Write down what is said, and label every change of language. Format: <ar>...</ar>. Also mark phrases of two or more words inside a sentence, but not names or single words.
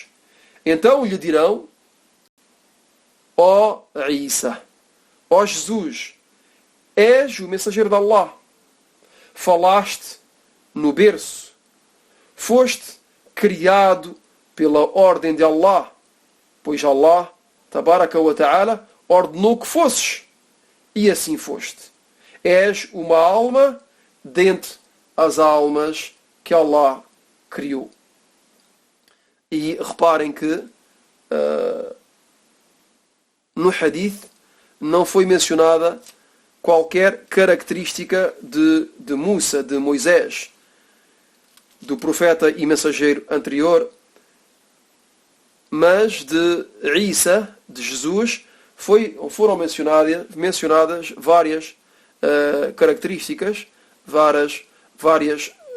<pt>Então lhe dirão: ó Isa, ó Jesus, és o mensageiro de Allah. Falaste no berço. Foste criado pela ordem de Allah, pois Allah,</pt> <ar>تبارك وتعالى,</ar> <pt>ordenou que fosses. E assim foste. És uma alma dentre as almas que Allah criou. E reparem que no hadith não foi mencionada qualquer característica de Musa, de Moisés, do profeta e mensageiro anterior, mas de Isa, de Jesus, foram mencionadas várias características, várias</pt>